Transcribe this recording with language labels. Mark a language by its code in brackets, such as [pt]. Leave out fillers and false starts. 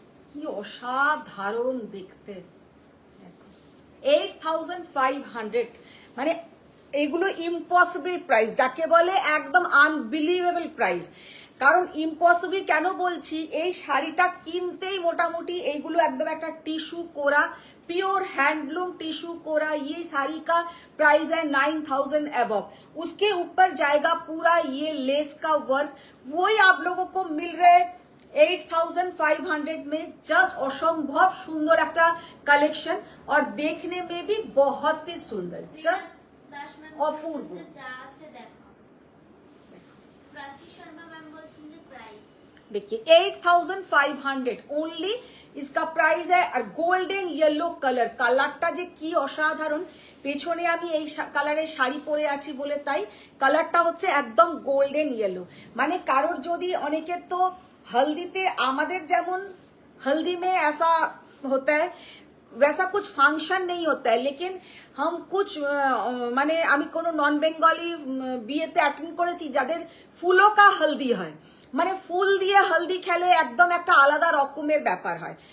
[bn] কি অসাধারণ দেখতে। 8500 মানে এগুলো ইম্পসিবল প্রাইস, যাকে বলে একদম আনবিলিভেবল প্রাইস। কারণ ইম্পসিবল কেন বলছি, এই শাড়িটা কিনতেই মোটামুটি এইগুলো একদম একটা টিস্যू [hi] कोरा, प्योर हैंडलूम टिश्यू कोरा। ये साड़ी का प्राइस है 9000 अबव। उसके ऊपर जाएगा पूरा ये लेस का वर्क, वही आप लोगों को मिल रहे 8500 में जस्ट असंभव सुंदर एक कलेक्शन और देखने में भी बहुत ही सुंदर, जस्ट [bn] দাস ম্যাম অপূর্ব। যা আছে দেখো। প্রাচী শর্মা ম্যাম বলছেন যে প্রাইস [hi] देखिए 8500 ओनली इसका प्राइस है। और गोल्डन येलो कलर [bn] কালারটা যে কি অসাধারণ, পেছনে আমি এই কালারের শাড়ি পরে আছি বলে তাই কালারটা হচ্ছে একদম গোল্ডেন येलो। মানে কারোর যদি অনেকের তো हल्दीते আমাদের যেমন [hi] हल्दी में ऐसा होता है वैसा कुछ फंक्शन नहीं होता है, लेकिन हम कुछ [bn] মানে আমি কোনো নন বেঙ্গলি বিয়েতে অ্যাটেন্ড করেছি যাদের [hi] ফুলো কা হলদি [bn] হয়, মানে ফুল দিয়ে हल्दी খেলে একদম একটা আলাদা রকমের ব্যাপার হয়।